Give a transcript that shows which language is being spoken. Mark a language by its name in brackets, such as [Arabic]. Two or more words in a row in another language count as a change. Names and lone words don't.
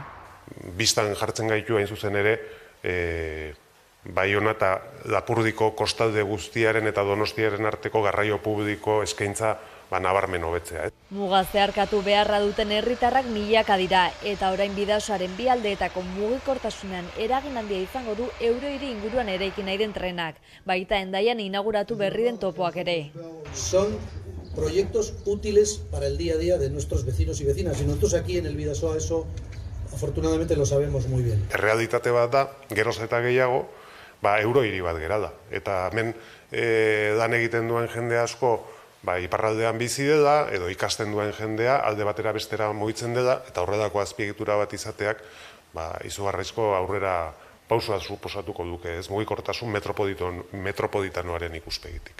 [Basque] Bistan jartzen gaitu hain zuzen ere, Baiona eta Lapurdiko kostalde guztiaren eta Donostiaren arteko garraio publiko eskaintza nabarmen hobetzea. Muga zeharkatu beharra duten herritarrak milaka dira eta orain Bidasoaren bi aldeetako mugikortasunean eragin handia izango du Eurohiri inguruan eraiki nahi den trenak, baita Hendaian inauguratu berri den topoak ere. [Spanish] Son proyectos útiles para el día a día de nuestros vecinos y vecinas y nosotros aquí en el Bidasoa eso afortunadamente lo sabemos muy bien. [Basque] Errealitate bat da, geroz eta gehiago, euro hiri bat gera da. Eta hemen lan egiten duen jende asko iparraldean bizi dela, edo ikasten duen jendea alde batera bestera mugitzen dela, eta horrelako azpiegitura bat izateak izugarrizko aurrera pausua suposatuko duke, ez mugikortasun metropolitanoaren ikuspegitik.